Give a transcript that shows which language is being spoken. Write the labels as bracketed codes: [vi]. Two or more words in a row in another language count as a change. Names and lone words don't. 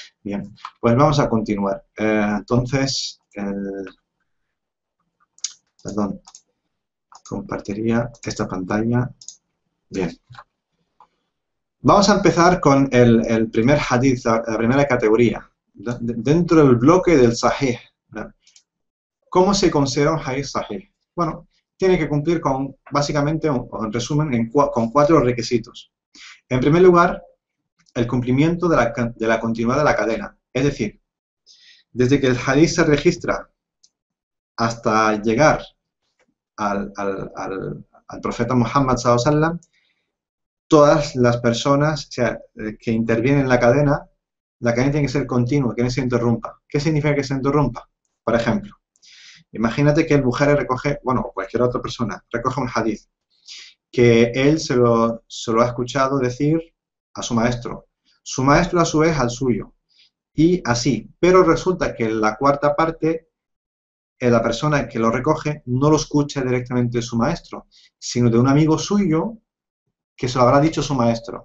[es] Bien, pues vamos a continuar. Entonces, Perdón, compartiría esta pantalla. Bien. Vamos a empezar con el primer hadith, la primera categoría, dentro del bloque del sahih. ¿Cómo se considera un [ar] حديث صحيح? [es] Bueno, tiene que cumplir con, básicamente, o en resumen, con 4 requisitos. En primer lugar, el cumplimiento de la continuidad de la cadena. Es decir, desde que el hadith se registra hasta llegar al profeta Muhammad [ar] صلى الله عليه وسلم, [es] todas las personas, o sea, que intervienen en la cadena tiene que ser continua, que no se interrumpa. ¿Qué significa que se interrumpa? Por ejemplo, imagínate que el Bukhari recoge, bueno, cualquier otra persona, recoge un hadith, que él se lo ha escuchado decir a su maestro a su vez al suyo, y así, pero resulta que la cuarta parte, la persona que lo recoge no lo escucha directamente de su maestro, sino de un amigo suyo que se lo habrá dicho su maestro.